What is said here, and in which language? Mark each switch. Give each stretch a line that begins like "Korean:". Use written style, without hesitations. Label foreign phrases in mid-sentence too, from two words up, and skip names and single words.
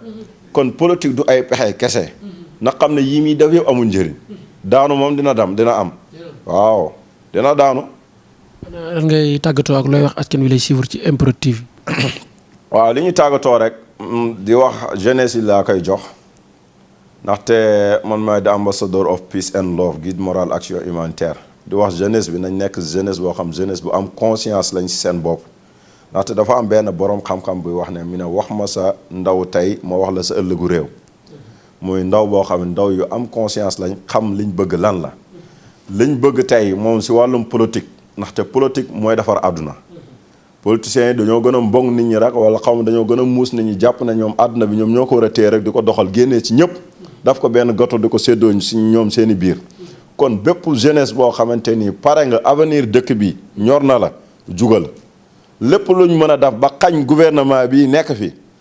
Wolof: kon politique du ay pexe kese. na xam ne yii muy def yëpp amul njëriñ. daanu moom dina am. waaw dina daanu. lan ngay tàggatoo ak looy wax askan wi lay suivre ci MPROD TV. waaw li ñuy tàggatoo rek di wax jeunesse yi laa koy jox ndaxte man maay
English: the ambassador of peace and love
French: guide moral action humanitaire
Wolof: di wax jeunesse bi nañ nekk jeunesse boo xam jeunesse bu am conscience lañ ci seen bopp ndaxte dafa am benn borom xam-xam buy wax ne mi ne wax ma sa ndaw tey ma wax la sa ëllëgu réew muy ndaw boo xam ne ndaw yu am conscience lañ xam liñ bëgg lan la liñ bëgg tey moom ci wàllum politique ndaxte politique mooy defar àdduna politiciens yi dañoo gën a mbong nit ñi rek wala xaw ma dañoo gën a muus nit ñi jàpp na ñoom àdduna bi ñoom ñoo ko war a téye rek di ko doxal génnee ci ñëpp daf ko benn goto di ko séddoo ci ñoom seeni biir kon bépp jeunesse boo xamante ni pare nga avenir dëkk bi ñor na la jugal lépp luñ mën a def ba xañ gouvernement bi nekk fi